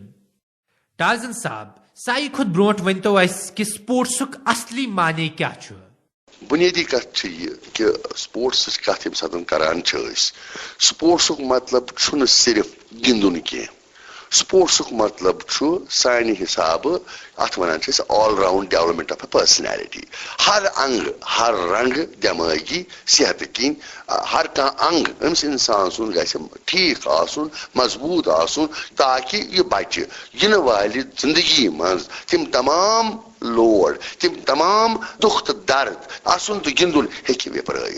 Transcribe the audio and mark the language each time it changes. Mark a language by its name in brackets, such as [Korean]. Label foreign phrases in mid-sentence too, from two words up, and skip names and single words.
[Kashmiri] ٹارزن صاحب, ساروی کھۄتہٕ برونٛٹھ ؤنۍتو اسہِ کہِ سپورٹسُک اصلی معنی کیٛاہ چھُ؟ بنیادی کت چھ یہ کہ سپورٹس کت یم ساتن کران سپورٹسک مطلب چھُنہٕ صرف گندن کی. سپورٹسک مطلب چھُ سانہِ حساب ات ونان چھِ [English] all round development of a personality. [Kashmiri] ہر انگ ہر رنگ دماغی صحت کن ہر کانٛہہ انگ امس انسان سن گژھِ ٹھیک آسُن مضبوط آسُن تاکہ یہ بچہ ینہٕ والہِ زندگی منٛز تم تمام لوڑ تم تمام دکھ تو درد آسن تو گندن ہیٚکہِ وپرٲیِتھ.